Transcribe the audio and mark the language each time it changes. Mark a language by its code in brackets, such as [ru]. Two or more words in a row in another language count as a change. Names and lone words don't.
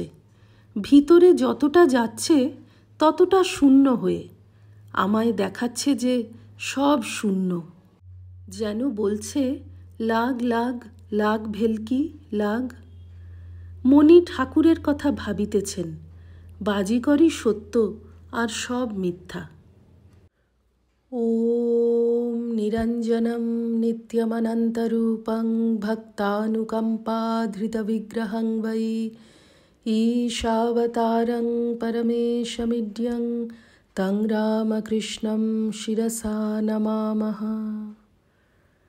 [bn] ভিতরে যতটা যাচ্ছে ততটা শূন্য হয়ে আমায় দেখাচ্ছে যে সব শূন্য। যেন বলছে, লাগ লাগ লাগ ভেলকি লাগ। মণি ঠাকুরের কথা ভাবিতেছেন। 'বাজিকরই সত্য আর সব মিথ্যা। [sa] ॐ निरञ्जनं नित्यमनन्तरूपं भक्तानुकम्पाधृतविग्रहं वै ईशावतारं परमेशमिड्यं तं रामकृष्णं शिरसा नमामः।